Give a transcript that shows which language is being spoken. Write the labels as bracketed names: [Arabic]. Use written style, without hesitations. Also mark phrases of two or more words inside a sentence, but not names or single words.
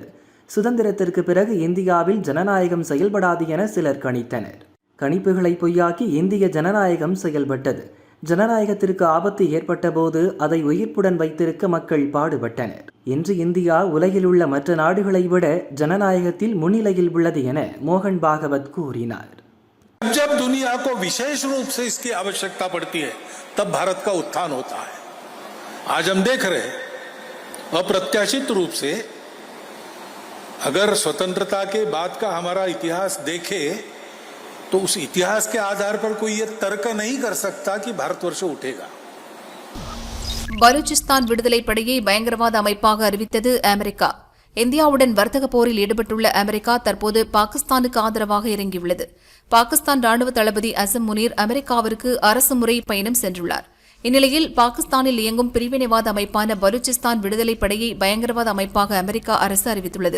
[Tamil] சுதந்திரத்திற்கு பிறகு இந்தியாவில் ஜனநாயகம் செயல்படாது என சிலர் கணித்தனர். கணிப்புகளை பொய்யாக்கி இந்திய ஜனநாயகம் செயல்பட்டது. ஜனநாயகத்திற்கு ஆபத்து ஏற்பட்ட போது அதை உயிர்ப்புடன் வைத்திருக்க மக்கள் பாடுபட்டனர். இன்று இந்தியா உலகில் உள்ள மற்ற நாடுகளை விட ஜனநாயகத்தில் முன்னிலையில் உள்ளது என மோகன் பாகவத் கூறினார். [Hindi] जब दुनिया को विशेष रूप से इसकी आवश्यकता पड़ती है तब भारत का उत्थान होता है. आज हम देख रहे हैं अप्रत्याशित रूप से अगर स्वतंत्रता के बाद का हमारा इतिहास देखे तो उस इतिहास के आधार पर कोई ये तर्क नहीं कर सकता कि भारतवर्ष उठेगा. [Tamil] பலூச்சிஸ்தான் விடுதலை படையை பயங்கரவாத அமைப்பாக அறிவித்தது அமெரிக்கா. இந்தியாவுடன் வர்த்தக போரில் ஈடுபட்டுள்ள அமெரிக்கா தற்போது பாகிஸ்தானுக்கு ஆதரவாக இறங்கியுள்ளது. பாகிஸ்தான் ராணுவ தளபதி அசம் முனீர் அமெரிக்காவிற்கு அரசுமுறை பயணம் சென்றுள்ளார். இந்நிலையில் பாகிஸ்தானில் இயங்கும் பிரிவினைவாத அமைப்பான பலூச்சிஸ்தான் விடுதலை படையை பயங்கரவாத அமைப்பாக அமெரிக்கா அரசு அறிவித்துள்ளது.